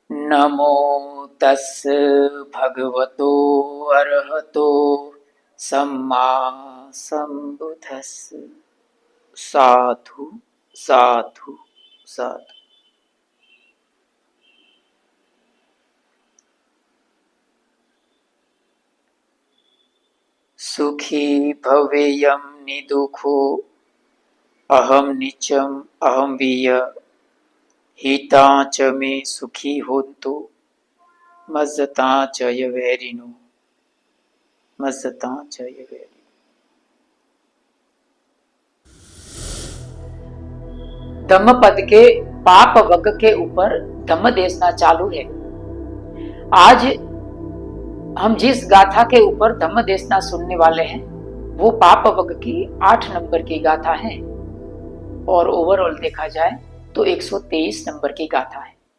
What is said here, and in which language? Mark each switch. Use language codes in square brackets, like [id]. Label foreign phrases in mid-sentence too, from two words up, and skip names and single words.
[pi] नमो तस् भगवतो अरहतो सम्मा संबुद्धस्स। साधु साधु साधु। सुखी भवेयं निदुखो अहम निचम अहम वीय हिता च मे सुखी होन्तु मज्जता च यवैरिणो मज्जता च यवैरिणो। [hi] धम्मपद के पाप वर्ग के ऊपर धम्म देशना चालू है। आज हम जिस गाथा के ऊपर धम्म देशना सुनने वाले हैं वो पाप वर्ग की 8 नंबर की गाथा है और ओवरऑल देखा जाए तो 123 नंबर की गाथा है।